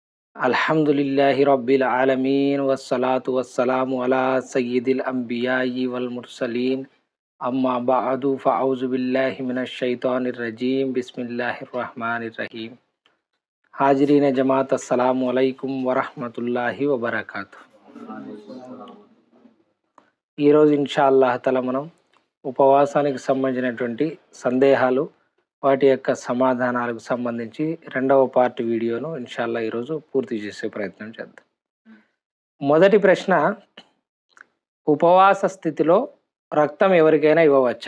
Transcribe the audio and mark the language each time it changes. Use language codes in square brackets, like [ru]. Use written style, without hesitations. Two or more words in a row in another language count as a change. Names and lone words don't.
[ar] الحمد لله رب العالمين والصلاة والسلام على سيد الأنبياء والمرسلين أما بعد فأعوذ بالله من الشيطان الرجيم بسم الله الرحمن الرحيم. حاضرين جماعة السلام عليكم ورحمة الله وبركاته. [te] ఈరోజు [ar] إن شاء الله تعالى [te] మనం ఉపవాసానికి సంబంధించినటువంటి సందేహాలు వాటి యొక్క సమాధానాలకు సంబంధించి రెండవ పార్ట్ వీడియోను ఇన్షాల్లా ఈరోజు పూర్తి చేసే ప్రయత్నం చేద్దాం. మొదటి ప్రశ్న, ఉపవాస స్థితిలో రక్తం ఎవరికైనా ఇవ్వవచ్చా?